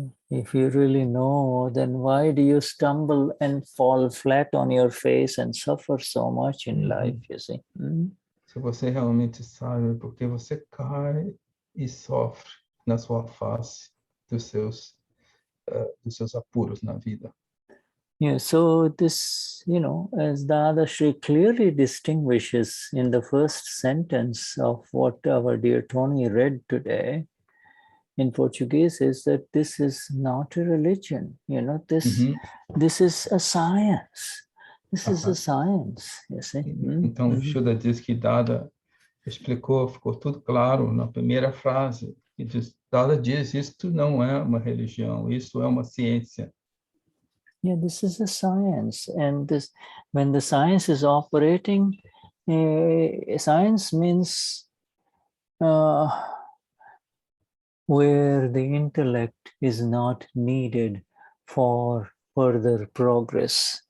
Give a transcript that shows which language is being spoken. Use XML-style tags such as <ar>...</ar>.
<en>If you really know, then why do you stumble and fall flat on your face and suffer so much in life, you see?</en> <pt>Se você realmente sabe, por que você cai e sofre na sua face dos seus apuros na vida.</pt> <en>Yeah, so this, as Dadashri clearly distinguishes in the first sentence of what our dear Tony read today in Portuguese, is that this is not a religion. This is a science. This is a science, you see.</en> <pt>Então, Shuddha diz que Dada explicou, ficou tudo claro na primeira frase. Dada diz, isto não é uma religião, isso é uma ciência.</pt> <en>Yeah, this is a science. And when the science is operating, science means where the intellect is not needed for further progress.</en>